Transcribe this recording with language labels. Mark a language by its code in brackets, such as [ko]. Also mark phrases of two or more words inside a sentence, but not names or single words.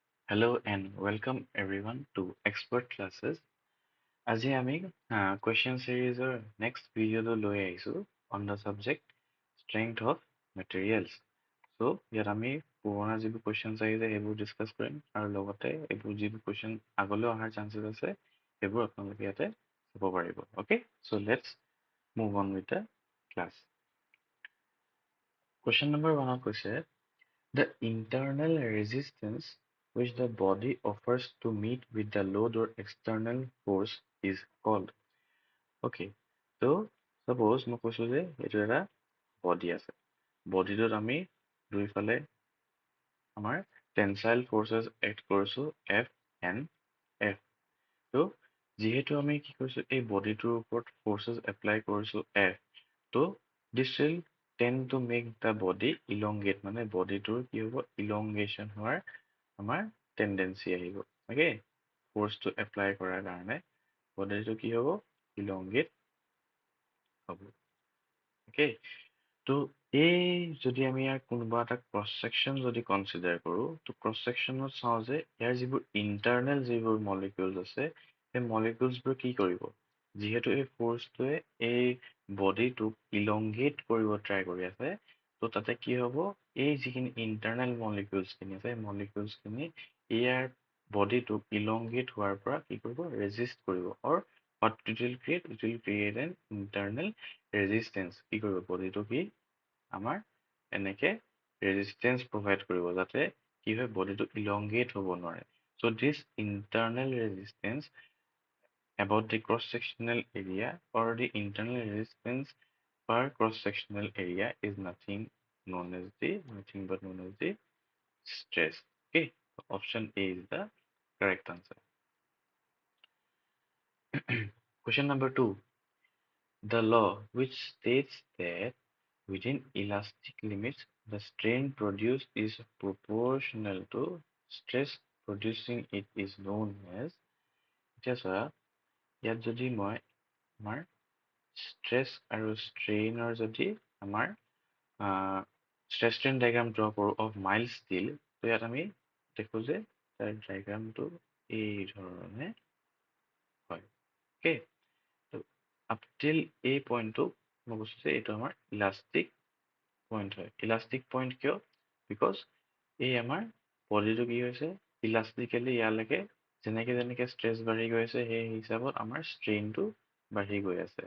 [en] Hello and welcome everyone to Expert Classes. [as] আজি আমি [en] question series next video [as] লৈ আহিছো [en] on the subject strength of materials. [as] So ইয়াত আমি পুৰণা যিবোৰ questions আহিছে সেইবোৰ discuss কৰিম আৰু লগতে এইবোৰ যিবোৰ question আগলৈ অহাৰ chances আছে সেইবোৰ আপোনালোকে ইয়াতে চাব পাৰিব. [en] Okay, so let's move on with the class. Question number 1 কৈছে the internal resistance which the body offers to meet with the load or external force is called. Okay, so suppose [as] মই কৈছো যে এইটো এটা body আছে. বডিটোত আমি দুইফালে আমাৰ [en] tensile forces act [as] কৰিছো F and F. তো যিহেতু আমি কি কৰিছো এই বডিটোৰ ওপৰত [en] forces apply [as] কৰিছো F. [en] তো this will tend to make the body elongate, [as] মানে বডিটোৰ কি হ'ব elongation হোৱাৰ আমাৰ টেন্ডেন্সি আহিব. ওকে, [en] force apply [as] কৰাৰ কাৰণে বডিটো কি হ'ব ইলংগেট হ'ব. ওকে, তো এই যদি আমি ইয়াৰ কোনোবা এটা [en] cross section [as] যদি কনচিডাৰ কৰোঁ তো [en] cross section [as] চাওঁ যে ইয়াৰ যিবোৰ ইণ্টাৰনেল যিবোৰ মলিকিউলছ আছে সেই মলিকিউলছবোৰ কি কৰিব, যিহেতু এই ফৰ্চটোৱে এই বডিটোক ইলংগেট কৰিব ট্ৰাই কৰি আছে, তো তাতে কি হ'ব এই যিখিনি [en] internal molecules [as] আছে মলিকিউলছখিনি ইয়াৰ বডিটোক ইলংগেট হোৱাৰ পৰা কি কৰিব ৰেজিষ্ট কৰিব, [en] or what it will create an internal resistance. [as] কি কৰিব বডিটো কি আমাৰ এনেকে [en] resistance provide [as] কৰিব যাতে কি হয় বডিটো ইলংগেট হ'ব নোৱাৰে. [en] So this internal resistance about the cross-sectional area or the internal resistance per cross-sectional area is nothing but known as the stress. Okay, so option A is the correct answer. Question number 2. The law which states that within elastic limits the strain produced is proportional to stress producing it is known as. [as] এতিয়া চোৱা ইয়াত যদি মই আমাৰ stress আৰু strainer যদি আমাৰ [en] stress strain diagram draw [as] কৰোঁ [en] of mild steel, [as] তো ইয়াত আমি দেখো যে তাৰ ডায়াগ্ৰামটো এই ধৰণে হয়. Okay, তো [en] up till [as] এই পইণ্টটো মই কৈছো যে এইটো আমাৰ [en] elastic point [as] হয়. [en] elastic point কিয়? [as] বিকজ এই আমাৰ বডিটো কি হৈছে ইলাষ্টিকেলি ইয়ালৈকে যেনেকে যেনেকে ষ্ট্ৰেছ বাঢ়ি গৈ আছে সেই হিচাপত আমাৰ ষ্ট্ৰেইনটো বাঢ়ি গৈ আছে.